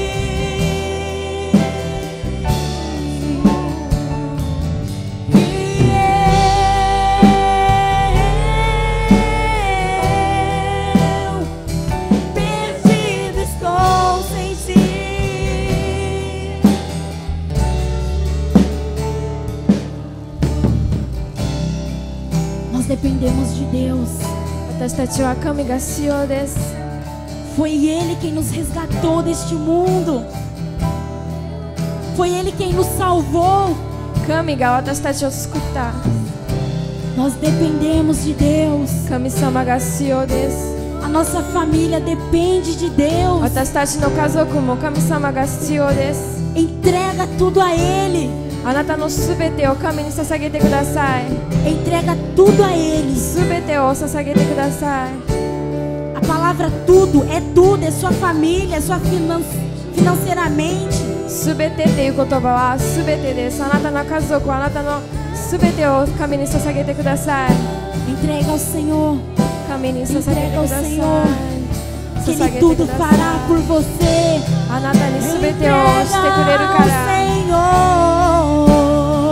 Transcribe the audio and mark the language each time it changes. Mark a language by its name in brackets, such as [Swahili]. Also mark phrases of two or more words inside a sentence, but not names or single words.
[Portuguese] perdido estou sem ti Nós dependemos de Deus. [Japanese] 私たちは神が必要です。 [Portuguese] Foi Ele quem nos resgatou deste mundo. Foi Ele quem nos salvou. [Japanese] 神が私たちを救った。 [Portuguese] Nós dependemos de Deus. [Japanese] 神様が必要です。 [Portuguese] A nossa família depende de Deus. [Japanese] 私たちの家族も神様が必要です。 [Portuguese] Entrega tudo a Ele. [Japanese] あなたのすべてを神に捧げてください。 [Portuguese] Entrega tudo a Ele. [Japanese] すべてを捧げてください。 [Portuguese] A palavra tudo, é sua família, é sua financeiramente. [Japanese] すべてっていう言葉はすべてです。あなたの家族、あなたのすべてを神に捧げてください。 [Portuguese] Entrega ao Senhor. [Japanese] 神に捧げてください。 [Portuguese] Que Ele tudo fará por você. [Japanese] あなたにすべてをしてくれるから。 [Portuguese] Senhor.